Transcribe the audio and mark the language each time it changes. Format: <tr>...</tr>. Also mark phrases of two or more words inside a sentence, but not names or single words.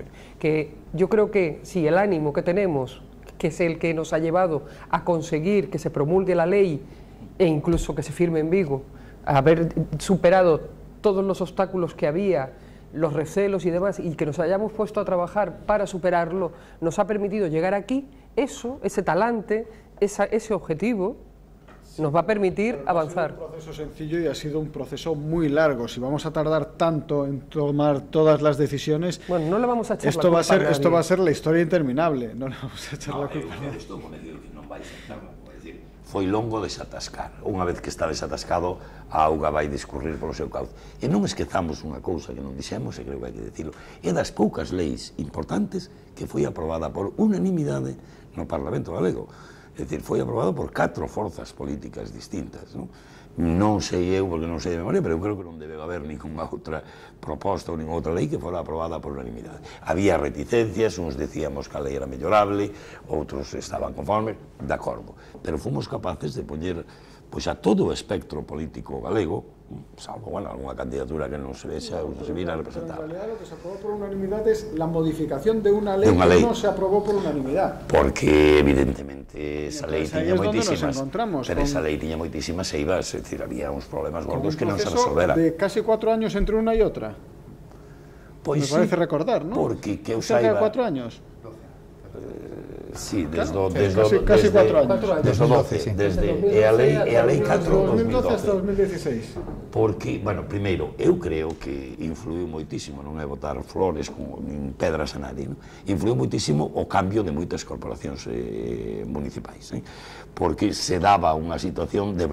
<es>Que yo creo que si el ánimo que tenemos, que es el que nos ha llevado a conseguir que se promulgue la ley e incluso que se firme en Vigo, haber superado todos los obstáculos que había, los recelos y demás, y que nos hayamos puesto a trabajar para superarlo, nos ha permitido llegar aquí, ese talante, ese objetivo, nos va a permitir avanzar. Ha sido un proceso sencillo y ha sido un proceso muy largo. Si vamos a tardar tanto en tomar todas las decisiones, bueno, no le vamos a echar esto va a ser la historia interminable. No le vamos a echar la culpa.</es> <gl>Estou convencido que non vai ser tarde. Foi longo desatascar. Unha vez que está desatascado, a auga vai discurrir polo seu cauce. E non esquezamos unha cousa que non dixemos, e creo que hai que dicilo, é das poucas leis importantes que foi aprobada por unanimidade no Parlamento galego. É dicir, foi aprobado por 4 forzas políticas distintas. Non sei eu, porque non sei de memoria, pero eu creo que non debe haber ninguna outra proposta ou ninguna outra lei que fora aprobada por unanimidade. Había reticencias, uns decíamos que a lei era mellorable, outros estaban conformes, de acordo. Pero fomos capaces de poñer a todo o espectro político galego, salvo, alguna candidatura que non se vexa ou non se vira representada.</gl> <es>Pero en realidad lo que se aprobó por unanimidad es la modificación de una ley que no se aprobó por unanimidad.</es> <gl>Porque, evidentemente, esa lei tiña moitísimas, pero esa lei tiña moitísimas eivas, é dicir, había uns problemas gordos que non se resolveran.</gl> <es>De casi 4 años entre una y otra. Me parece recordar, ¿no?</es> <gl>Porque que eu saiba...</gl> <es>Cerca de 4 años. Sí, casi 4 años.</es> <gl>Desde o 12, e a lei 4</gl> <es>2012 hasta 2016.</es> <gl>Porque, bueno, primeiro, eu creo que influiu moitísimo, non é botar flores nin pedras a nadie, influiu moitísimo o cambio de moitas corporacións municipais, porque se daba unha situación de</gl>